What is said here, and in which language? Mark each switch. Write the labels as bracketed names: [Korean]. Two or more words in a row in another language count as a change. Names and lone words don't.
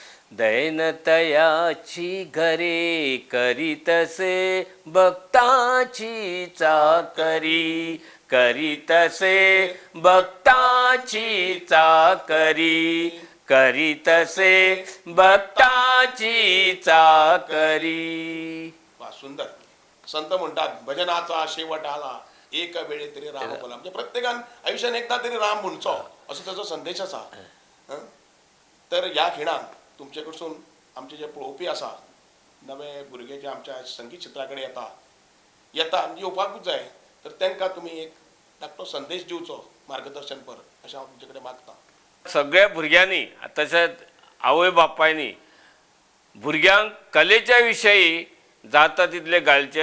[Marathi] दैनतयाची घरे करीतसे भक्ताची चाकरी, करीतसे भक्ताची चाकरी, करीतसे भक्ताची चाकरी. [Konkani] वा, सुंदर. [Marathi] संत म्हणतात भजनाचा शेवट आला एक वेळे तरी राम बोला. [Konkani] म्हणजे प्रत्येकान आयुष्यात एकदा तरी राम म्हणचो असं त्याचा संदेश असा. तर ह्या खिणाक तुमचे कडसून आमचे जे पळोवपी आसा, नवे भुरगे जे आमच्या संगीत क्षेत्राकडे येता येवपाकूच जाय, तर तांकां तुमी एक धाकटो संदेश दिवचो, मार्गदर्शनपर अशें हांव तुमचे कडेन मागतां. सगळ्या भुरग्यांनी तशेंच आवय बापायनी भुरग्यांक कलेच्या विशयी जाता तितले घालचे.